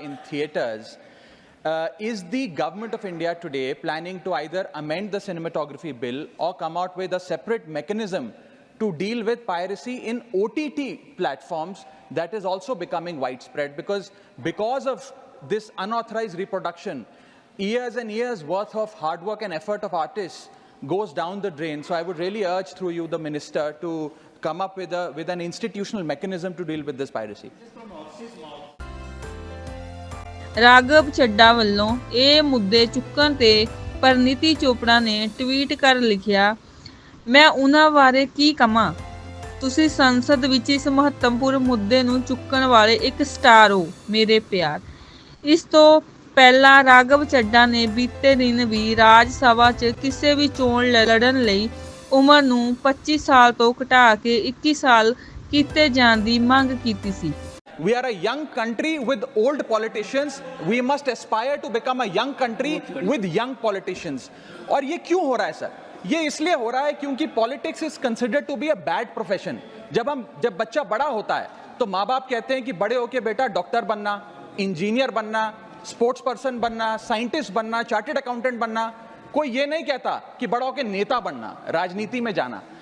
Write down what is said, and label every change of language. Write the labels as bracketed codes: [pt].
[en] in theatres, is the Government of India today planning to either amend the cinematography bill or come out with a separate mechanism to deal with piracy in OTT platforms that is also becoming widespread, because of this unauthorized reproduction, years and years worth of hard work and effort of artists goes down the drain. So I would really urge through you the minister to come up with an institutional mechanism to deal with this piracy. [pa] Raghav Chadha ਵੱਲੋਂ ਇਹ ਮੁੱਦੇ ਚੁੱਕਣ ਤੇ ਪਰਨੀਤੀ ਚੋਪੜਾ ਨੇ tweet ਕਰ ਲਿਖਿਆ, ਮੈਂ ਉਹਨਾਂ ਬਾਰੇ ਕੀ ਕਹਾਂ, ਤੁਸੀਂ ਸੰਸਦ ਵਿੱਚ ਇਸ ਮਹੱਤਵਪੂਰਨ ਮੁੱਦੇ ਨੂੰ ਚੁੱਕਣ ਵਾਲੇ ਇੱਕ ਸਟਾਰ ਹੋ ਮੇਰੇ ਪਿਆਰ। ਇਸ ਤੋਂ ਪਹਿਲਾਂ ਰਾਘਵ ਚੱਡਾ ਨੇ ਬੀਤੇ ਦਿਨ ਵੀ ਰਾਜ ਸਭਾ 'ਚ ਕਿਸੇ ਵੀ ਚੋਣ ਲੜਨ ਲਈ ਉਮਰ ਨੂੰ 25 ਸਾਲ ਤੋਂ ਘਟਾ ਕੇ 21 ਸਾਲ ਕੀਤੇ ਜਾਣ ਦੀ ਮੰਗ ਕੀਤੀ ਸੀ। [en] We are a young country with old politicians. We must aspire to become a young country with young politicians. [hi] और ये क्यों हो रहा है सर? ये इसलिए हो रहा है क्योंकि [en] Politics is considered to be a bad profession. [hi] जब बच्चा बड़ा होता है तो माँ बाप कहते हैं कि बड़े होके बेटा डॉक्टर बनना, इंजीनियर बनना, स्पोर्ट्स पर्सन बनना, साइंटिस्ट बनना, चार्टर्ड अकाउंटेंट बनना। कोई ये नहीं कहता कि बड़ा होके नेता बनना, राजनीति में जाना।